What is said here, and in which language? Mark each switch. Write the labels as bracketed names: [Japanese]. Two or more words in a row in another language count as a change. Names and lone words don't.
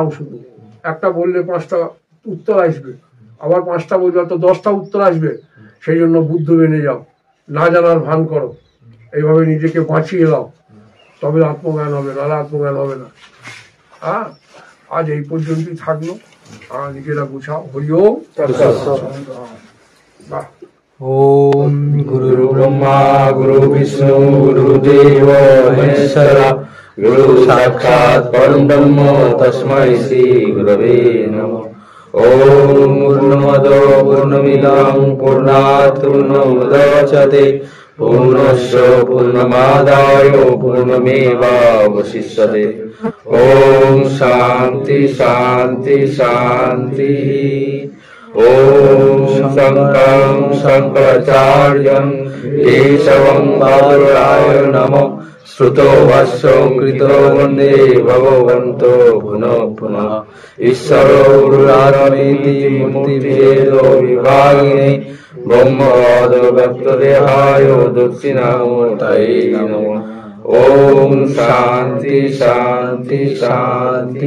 [Bangla] শুধু একটা বললে 5টা উত্তর আসবে, আবার 5টা বললে তো 10টা উত্তর আসবে। সেই জন্য বুদ্ধ বেড়ে যাও, না জানার ভান করো, এইভাবে নিজেকে বাঁচিয়ে দাও, তবে আত্মজ্ঞান হবে, নাহলে আত্মজ্ঞান হবে না। আজ এই পর্যন্তই থাকলো। নিজেরা গুছাও। [Sanskrit] হরি ওম। ओम गुरु ब्रह्मा गुरु विष्णु गुरुदेव महेश्वरा गुरु साक्षात् परम ब्रह्म तस्मै श्री गुरवे नमः। ओम पूर्णमद पूर्णमिदं पूर्णात् पूर्णमुदच्यते पूर्णस्य पूर्णमादाय पूर्णमेवावशिष्यते। ओम शांति शांति शांति। ओम शंकरं शंकराचार्यं केशवं बादराय नमः। শ্রুতো ভাষ্যং কৃতো বন্দে ভগবন্তো পুনঃ পুনঃ ঈশ্বর গুরুরাত্মেতি মূর্তিভেদ বিভাগিনে ব্রহ্মবাদ ব্যক্তদেহায় দক্ষিণামূর্তয়ে নমঃ। ওম শান্তি শান্তি শান্তি।